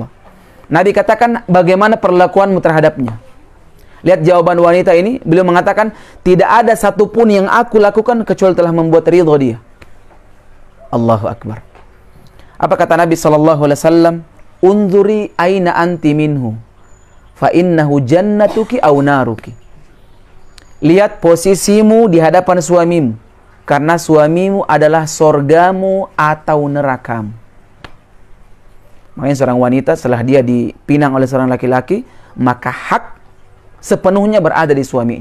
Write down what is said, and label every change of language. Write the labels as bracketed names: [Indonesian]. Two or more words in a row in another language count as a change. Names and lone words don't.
[Indonesian] Nabi katakan, bagaimana perlakuanmu terhadapnya? Lihat jawaban wanita ini. Beliau mengatakan, tidak ada satupun yang aku lakukan kecuali telah membuat ridho dia. [Arabic] الله أكبر. [Indonesian] Apa kata Nabi SAW? [Arabic] انظري أين أنت منه فإنه جنتك أو نارك. [Indonesian] Lihat posisimu di hadapan suamimu, karena suamimu adalah sorgamu atau nerakamu. Makanya seorang wanita setelah dia dipinang oleh seorang laki-laki, maka hak sepenuhnya berada di suaminya.